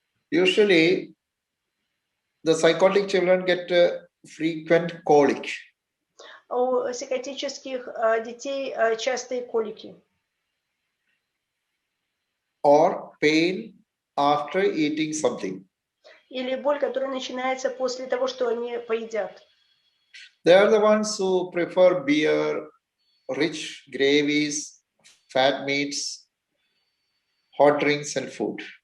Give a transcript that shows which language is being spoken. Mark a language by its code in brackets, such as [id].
[en] Usually, the psychotic children get frequent colic. [ru] У психотических детей частые колики. [en] Or pain after eating something. [ru] Или боль, которая начинается после того, что они поедят. [en] They are the ones who prefer beer, rich gravies, fat meats, hot drinks and food.